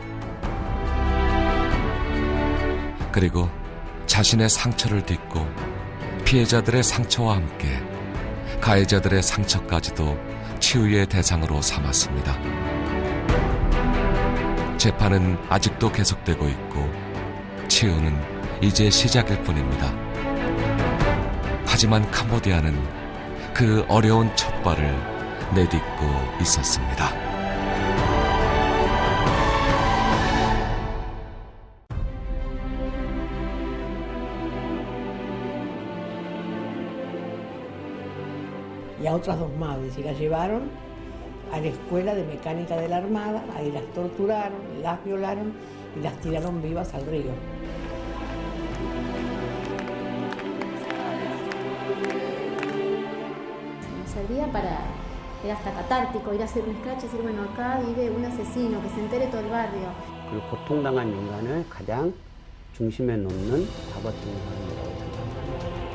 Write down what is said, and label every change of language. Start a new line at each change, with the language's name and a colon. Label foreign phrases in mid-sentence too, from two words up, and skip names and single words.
Korean: 그리고 자신의 상처를 딛고 피해자들의 상처와 함께 가해자들의 상처까지도 치유의 대상으로 삼았습니다. 재판은 아직도 계속되고 있고 치유는 이제 시작일 뿐입니다. 하지만 캄보디아는 그 어려운 첫 발을 내딛고 있었습니다.
Spanish: Y a otras 2 madres, y las llevaron a la escuela de mecánica de la Armada, ahí las torturaron, las violaron y las tiraron vivas al río. Nos servía era hasta catártico, ir a hacer un scratch y decir, bueno, acá vive un asesino, que se entere todo el barrio.
Korean: 그리고 고통당한 인간을 가장 중심에 놓는 답어팅 사람이라고 생각합니다.